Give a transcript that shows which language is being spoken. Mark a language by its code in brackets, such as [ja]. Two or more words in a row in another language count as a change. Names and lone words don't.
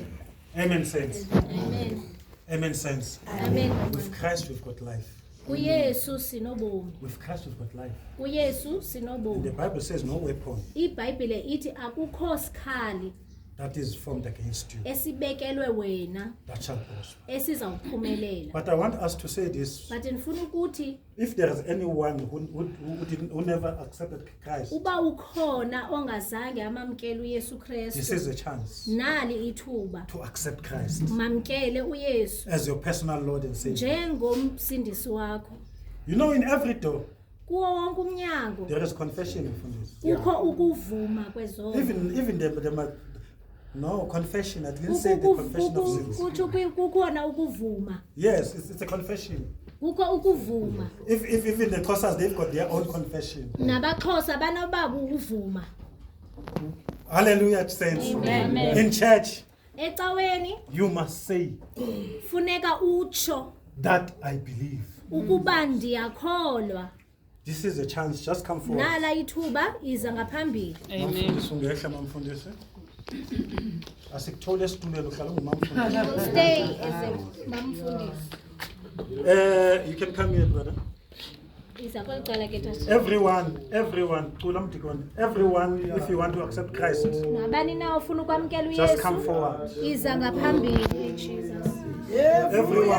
[en] Amen, saints. amen Amen, saints. amen With Christ we've got life. [xh] kuyesu sinobomi [en] With Christ we've got life. [xh] kuyesu [en] The [xh] sinobomi [en] Bible says no weapon [xh] ibhayibhile ithi akukho sikhali [en] that is formed against you [xh] esibekelwe wena [en] that shall prosper. [xh] esizawuphumelela. [en] But I want us to say this. But [xh] ndifuna ukuthi [en] If there is anyone who never accepted Christ, [xh] uba ukhona ongazange amamkele uYesu [en] this [xh] Kristu, [en] is a chance [xh] nali ithuba [en] to accept Christ [xh] mamkele uYesu [en] as your personal Lord and Savior. [xh] njengomsindisi wakho. [en] You know, in every door, [xh] Kuwo wonke umnyango [en] there is confession from this. [xh] kukho ukuvuma kwezono. [en] Even no confession. I didn't say the confession of sins. [xh] Kuthi kukhona ukuvuma. [en] Yes, it's a confession. [xh] Kukho ukuvuma. [en] If even the Xhosas, they've got their own confession. [xh] NabaXhosa banobaba ukuvuma. [en] Hallelujah, saints. Amen. In church, [xh] Ecaweni [en] you must say [xh] funeka utsho [en] that I believe. [xh] ukuba ndiyakholwa. [en] This is a chance. Just come forward. [xh] Nala ithuba iza ngaphambili. Mamfundisi, ungehla mamfundisi. Asikuthole esitulweni uhlala ungumamfundisi. [en] Stay as a mamfundisi. You can come here, brother. [xh] Iza kwecala ke tata. [en] Everyone, [xh] cula mdikoni. [en] Everyone, if you want to accept Christ, [xh] Nabani na ofuna ukwamkela [en] just come [xh] uYesu [en] forward. [xh] iza ngaphambili Jesus. [en] Everyone.